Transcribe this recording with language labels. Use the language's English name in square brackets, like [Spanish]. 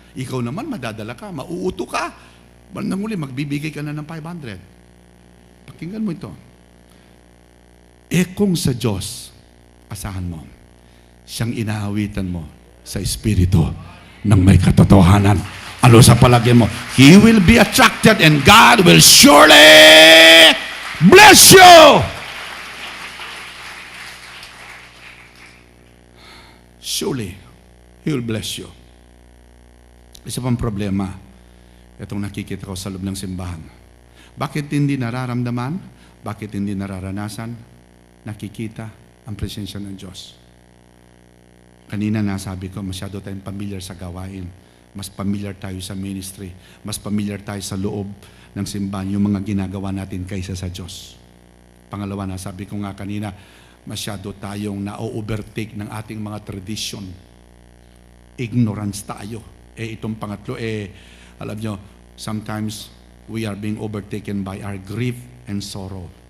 [Filipino] Ikaw naman, madadala ka, mauuto ka. Bandang uli, magbibigay ka na ng 500. Pakinggan mo ito. Kung sa Diyos, asahan mo, siyang inaawitan mo sa Espiritu ng may katotohanan. Ano sa palagay mo? [English] He will be attracted and God will surely bless you. Surely, He will bless you. [Filipino] Isa pang problema, itong nakikita ko sa loob ng simbahan. Bakit hindi nararamdaman? Bakit hindi nararanasan? Nakikita ang presensya ng Diyos. Kanina nasabi ko, masyado tayong familiar sa gawain. Mas familiar tayo sa ministry. Mas familiar tayo sa loob ng simbahan, yung mga ginagawa natin kaysa sa Diyos. Pangalawa, nasabi ko nga kanina, masyado tayong na-overtake ng ating mga tradition. Ignorance tayo. Itong pangatlo, alam nyo, [English] sometimes we are being overtaken by our grief and sorrow.